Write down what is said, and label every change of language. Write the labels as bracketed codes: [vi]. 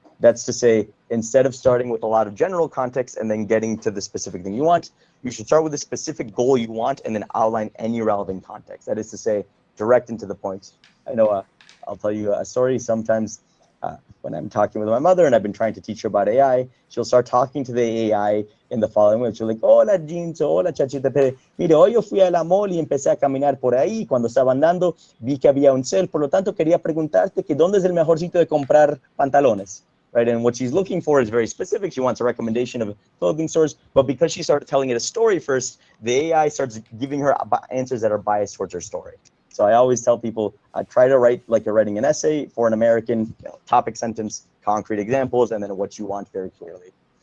[en] That's to say, instead of starting with a lot of general context and then getting to the specific thing you want, you should start with a specific goal you want and then outline any relevant context. That is to say, direct and to the point. I know I'll tell you a story. Sometimes when I'm talking with my mother and I've been trying to teach her about AI, she'll start talking to the AI in the following way. She'll like, [es] hola, [en] Jinzo, hola, Chachita. [es] Mire, hoy yo fui a la mall y empecé a caminar por ahí. Cuando estaba andando, vi que había un sale. Por lo tanto, quería preguntarte que dónde es el mejor sitio de comprar pantalones. [en] Right, and what she's looking for is very specific. She wants a recommendation of clothing stores, but because she started telling it a story first, the AI starts giving her answers that are biased towards her story. So I always tell people, try to write like you're writing an essay for an American, topic, sentence, concrete examples, and then what you want very clearly.